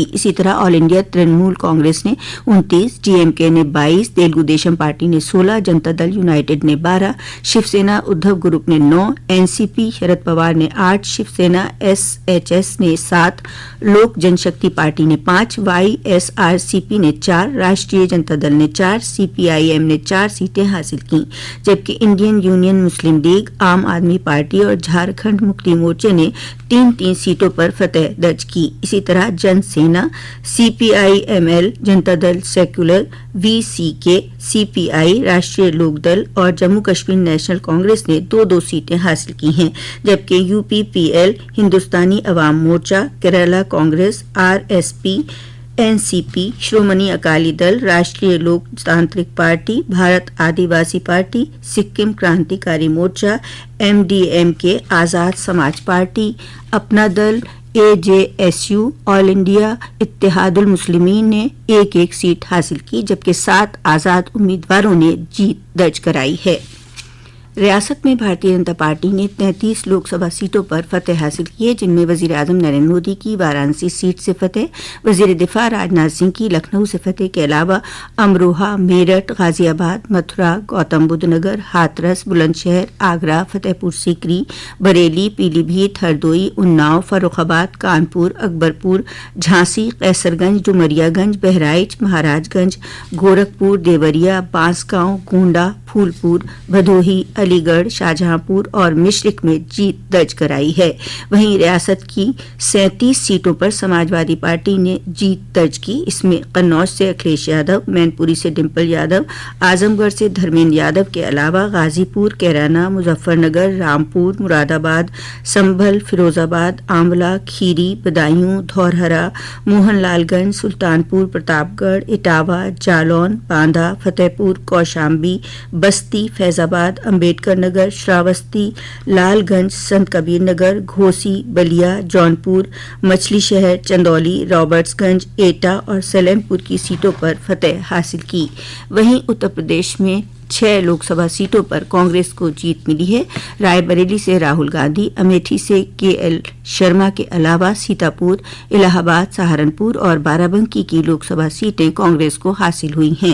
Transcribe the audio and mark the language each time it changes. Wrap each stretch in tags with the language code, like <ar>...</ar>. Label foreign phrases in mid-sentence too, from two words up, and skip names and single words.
<ur>اسی طرح آل انڈیا ترنمول کانگریس نے 29، ڈی ایم کے نے 22، تیلگو دیشم پارٹی نے 16، جنتا دل یونائیٹڈ نے 12، شیو سینا ادھو گروپ نے 9، این سی پی شرد پوار نے 8، شیو سینا ایس ایچ ایس نے 7، لوک جن شکتی پارٹی نے 5، وائی ایس آر سی پی نے 4، راشٹریہ جنتا دل نے 4، سی پی آئی ایم نے 4 سیٹیں حاصل کیں، جبکہ انڈین یونین مسلم لیگ، عام آدمی پارٹی اور جھارکھنڈ مکتی مورچے نے 3 سیٹوں پر فتح درج کی۔ اسی طرح جن سینا، سی پی آئی ایم ایل، جنتا دل سیکولر، وی سی کے، سی پی آئی، راشٹریہ لوک دل اور جموں کشمیر نیشنل کانگریس نے 2 سیٹیں حاصل کی ہیں، جبکہ یو پی پی ایل، ہندوستانی عوام مورچہ، کیرلا کانگریس، آر ایس پی، این سی پی، شرومنی اکالی دل، راشٹریہ لوک تانترک پارٹی، بھارت آدی واسی پارٹی، سکم کرانتی کاری مورچہ، ایم ڈی ایم کے، آزاد سماج پارٹی، اپنا دل، اے جے ایس یو، آل انڈیا اتحاد المسلمین نے 1 سیٹ حاصل کی، جبکہ 7 آزاد امیدواروں نے جیت درج کرائی ہے۔ ریاست میں بھارتیہ جنتا پارٹی نے 33 لوک سبھا سیٹوں پر فتح حاصل کی ہے، جن میں وزیر اعظم نریندر مودی کی وارانسی سیٹ سے فتح، وزیر دفاع راجناتھ سنگھ کی لکھنؤ سے فتح کے علاوہ امروہہ، میرٹھ، غازی آباد، متھرا، گوتم بدھ نگر، ہاتھرس، بلند شہر، آگرہ، فتح پور سیکری، بریلی، پیلی بھیت، ہردوئی، اناؤ، فروخ آباد، کانپور، اکبرپور، جھانسی، قیصر گنج، ڈومریا گنج، بہرائچ، مہاراج گنج، گورکھپور، دیوریا، بانسگاؤں، گونڈہ، پھول پور، بھدوہی، علی گڑھ، شاہجہاں پور اور مشرق میں جیت درج کرائی ہے۔ وہیں ریاست کی 37 سیٹوں پر سماجوادی پارٹی نے جیت درج کی۔ اس میں قنوج سے اکھلیش یادو، مین پوری سے ڈمپل یادو، اعظم گڑھ سے دھرمیندر یادو کے علاوہ غازی پور، کیرانہ، مظفر نگر، رامپور، مراد آباد، سنبھل، فیروز آباد، آملہ، کھیری، بدایوں، دھورہرا، موہن لال گنج، سلطان پور، پرتاپ گڑھ، اٹاوہ، جالون، باندھا، فتح پور، کوشامبی، بستی، فیض آباد، امبیڈکر نگر، شراوستی، لال گنج، سنت کبیر نگر، گھوسی، بلیا، جونپور، مچھلی شہر، چندولی، رابرٹس گنج، ایٹا اور سلیم پور کی سیٹوں پر فتح حاصل کی۔ وہیں اتر پردیش میں 6 لوک سبھا سیٹوں پر کانگریس کو جیت ملی ہے۔ رائے بریلی سے راہل گاندھی، امیٹھی سے کے ایل شرما کے علاوہ سیتاپور، الہ آباد، سہارنپور اور بارہ بنکی کی لوک سبھا سیٹیں کانگریس کو حاصل ہوئی ہیں۔</ur>